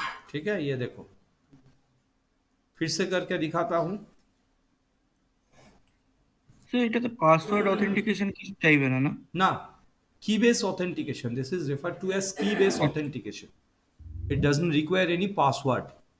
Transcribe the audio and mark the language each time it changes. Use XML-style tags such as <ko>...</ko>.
<hi>ठीक है, ये देखो फिर से करके दिखाता हूं।</hi> <bn>সো এটাতে পাসওয়ার্ড অথেন্টিকেশন কিছু চাইবে না, না?</bn> <en>না, key based authentication. This is referred to as key based authentication. It doesn't require any password.</en>